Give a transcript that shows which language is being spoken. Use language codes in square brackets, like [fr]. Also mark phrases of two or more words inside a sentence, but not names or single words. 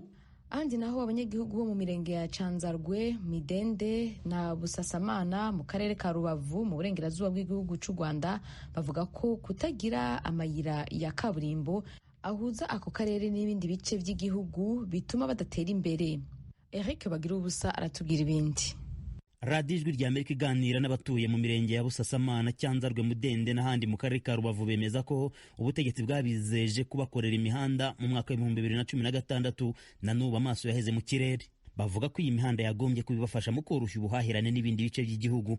[rn] Andi naho abanyagihugu bo mu mirenge ya Canzarwe, Midende na Busasamana mu karere ka Rubavu mu burengerazuba bw'igihugu c'u Rwanda bavuga ko kutagira amayira ya kaburimbo ahuza ako karere n'ibindi bice by'igihugu bituma badatera imbere. Eric Bagirubusa aratubwira ibindi. [rw] Radio Ijwi rya Amerika iganira n'abatuye mu mirenge ya Busasamana, Cyanzarwe, Mudende n'ahandi mu karere ka Rubavu bemeza ko ubutegetsi bwabizeje kubakorera imihanda mu mwaka wa 2016 na n'ubu amaso yaheze mu kirere. Bavuga ko iyi mihanda yagombye kubibafasha mu koroshya ubuhahirane n'ibindi bice by'igihugu.